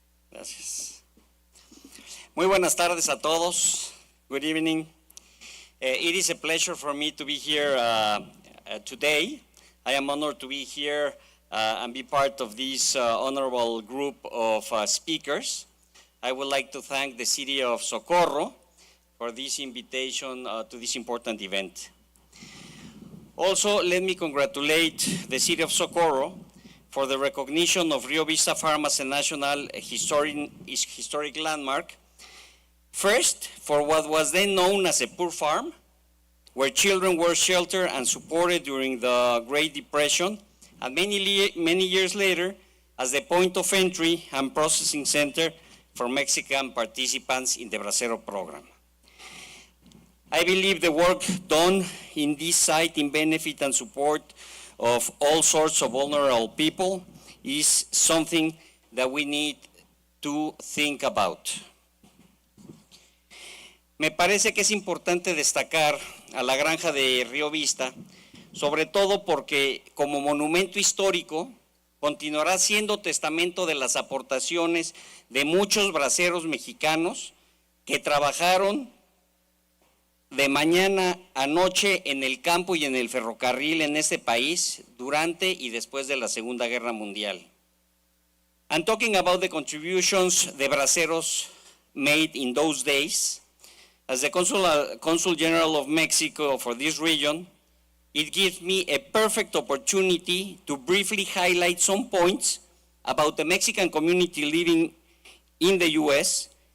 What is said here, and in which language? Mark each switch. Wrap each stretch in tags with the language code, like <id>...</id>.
<es>Gracias. Muy buenas tardes a todos.</es> <en>Good evening. It is a pleasure for me to be here today. I am honored to be here and be part of this honorable group of speakers. I would like to thank the City of Socorro for this invitation to this important event. Also, let me congratulate the City of Socorro for the recognition of Rio Vista Farm as a National Historic Landmark. First, for what was then known as a poor farm, where children were sheltered and supported during the Great Depression, and many years later, as the point of entry and processing center for Mexican participants in the Bracero Program. I believe the work done in this site in benefit and support of all sorts of vulnerable people is something that we need to think about.</en> <es>Me parece que es importante destacar a la granja de Rio Vista, sobre todo porque como monumento histórico continuará siendo testamento de las aportaciones de muchos braceros mexicanos que trabajaron de mañana a noche en el campo y en el ferrocarril en este país durante y después de la Segunda Guerra Mundial.</es> <en>I'm talking about the contributions the braceros made in those days. As the Consul General of Mexico for this region, it gives me a perfect opportunity to briefly highlight some points about the Mexican community living in the U.S.</en>